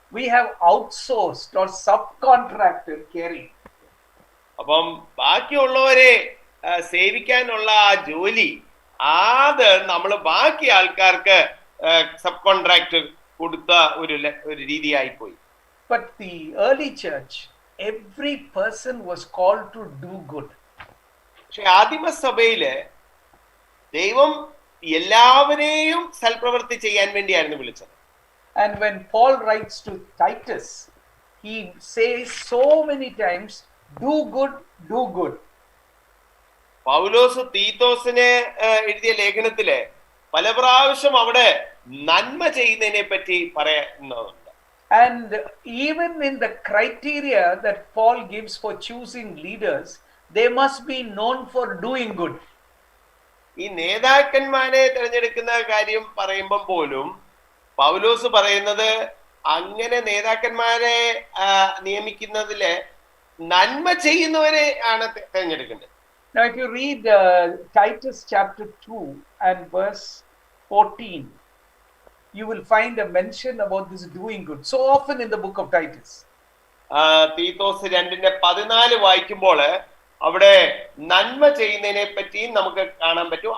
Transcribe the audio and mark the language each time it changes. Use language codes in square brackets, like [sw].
[en] We have outsourced or subcontracted caring. [ml] അപ്പം ബാക്കിയുള്ളവരെ സേവിക്കാനുള്ള ആ ജോലി അത് നമ്മൾ ബാക്കി ആൾക്കാർക്ക് സബ് കോൺട്രാക്ട് കൊടുത്ത ഒരു രീതിയായി പോയി. [en] But the early church, every person was called to do good. [ml] പക്ഷെ ആദിമസഭയില് ദൈവം എല്ലാവരെയും സൽപ്രവൃത്തി ചെയ്യാൻ വേണ്ടിയായിരുന്നു വിളിച്ചത്. [en] And when Paul writes to Titus, he says so many times, do good, do good. [ml] പൗലോസ് തീത്തോസിനെ എഴുതിയ ലേഖനത്തില് പല പ്രാവശ്യം അവിടെ നന്മ ചെയ്യുന്നതിനെ പറ്റി പറയുന്നുണ്ട്. [en] And even in the criteria that Paul gives for choosing leaders, they must be known for doing good. [ml] ഈ നേതാക്കന്മാരെ തിരഞ്ഞെടുക്കുന്ന കാര്യം പറയുമ്പോൾ പോലും പൗലോസ് പറയുന്നത് അങ്ങനെ നേതാക്കന്മാരെ നിയമിക്കുന്നതില് നന്മ ചെയ്യുന്നവരെ ആണ് തിരഞ്ഞെടുക്കേണ്ടത്. [en] Now if you read Titus chapter 2 and verse 14, you will find a mention about this doing good so often in the book of Titus. [ml] Titus 2:14 വായിക്കുമ്പോൾ അവിടെ നന്മ ചെയ്യുന്നതിനെ പറ്റിയും നമുക്ക് കാണാൻ പറ്റും.